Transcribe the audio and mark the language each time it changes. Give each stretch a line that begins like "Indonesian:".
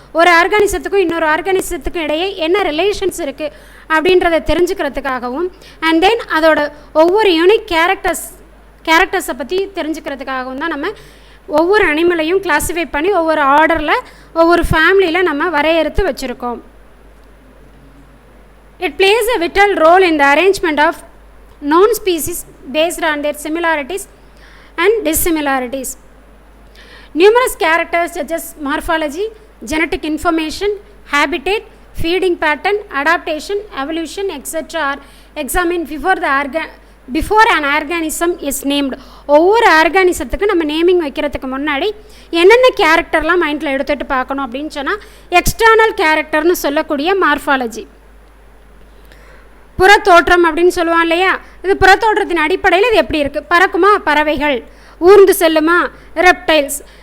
Tamil: ஒரு ஆர்கானிசத்துக்கும் இன்னொரு ஆர்கானிசத்துக்கும் இடையே என்ன ரிலேஷன்ஸ் இருக்குது அப்படின்றத தெரிஞ்சுக்கிறதுக்காகவும், அண்ட் தென் அதோட ஒவ்வொரு யூனிக் கேரக்டர்ஸை பற்றி தெரிஞ்சுக்கிறதுக்காகவும் தான் நம்ம ஒவ்வொரு அனிமலையும் கிளாஸிஃபை பண்ணி ஒவ்வொரு ஆர்டரில் ஒவ்வொரு ஃபேமிலியில் நம்ம வரையறுத்து வச்சுருக்கோம்.
English: It plays a vital role in the arrangement of known species based on their similarities and dissimilarities. Numerous characters such as morphology, genetic information, habitat, feeding pattern, adaptation, evolution, etc. are examined before an organism is named.
Tamil: ஒவ்வொரு ஆர்கானிசத்துக்கு நம்ம naming வைக்கிறதுக்கு முன்னாடி என்னென்ன கேரக்டர்லாம் மைண்டில் எடுத்துகிட்டு பார்க்கணும் அப்படின்னு சொன்னால் எக்ஸ்டர்னல் கேரக்டர்னு சொல்லக்கூடிய மார்ஃபாலஜி, புறத்தோற்றம் அப்படின்னு சொல்லுவான் இல்லையா, இது புறத்தோற்றத்தின் அடிப்படையில் இது எப்படி இருக்குது, பறக்குமா பறவைகள், ஊர்ந்து செல்லுமா ரெப்டைல்ஸ்,